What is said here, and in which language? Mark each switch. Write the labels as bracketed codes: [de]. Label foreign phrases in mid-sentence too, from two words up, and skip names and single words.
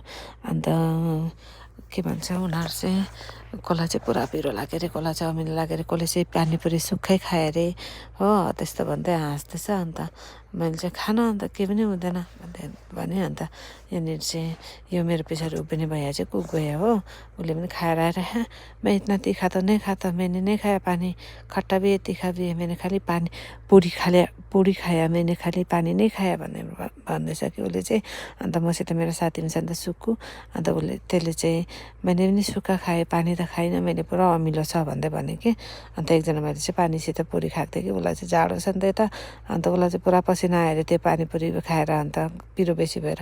[ne] अन्त के भन्छ उनीहरू चाहिँ कसलाई चाहिँ पुरा पिरो लाग्यो अरे, कसलाई चाहिँ अमिलो लाग्यो अरे, कसले चाहिँ पानीपुरी सुक्खै खायो अरे हो, त्यस्तो भन्दै हाँस्दैछ। अन्त मैले चाहिँ खान अन्त के पनि हुँदैन भने, अन्त यहाँनिर चाहिँ यो मेरो पछाडि उभिने भैया चाहिँ कुक भैया हो, उसले पनि खाएर आएर [hi] मैं इतना तीखा तो नहीं खाता, मैंने नहीं खाया पानी, खट्टा भी है तीखा भी है, मैंने खाली पानी पूरी खाया, मैंने खाली पानी नहीं खाया [ne] भन्दैछ कि उसले चाहिँ। अन्त मसित मेरो साथी पनि छ अन्त सुक्कु, अन्त उसले त्यसले चाहिँ मैले पनि सुक्खा खाएँ, पानी त खाइनँ, मैले पुरा अमिलो छ भन्दै भने कि। अन्त एकजना मैले चाहिँ पानीसित पुरी खाएको थिएँ कि, उसलाई चाहिँ जाडो छ नि त यता, अन्त उसलाई चाहिँ पुरा पसिना आयो अरे त्यो पानीपुरी खाएर, अन्त पिरो बेसी भएर।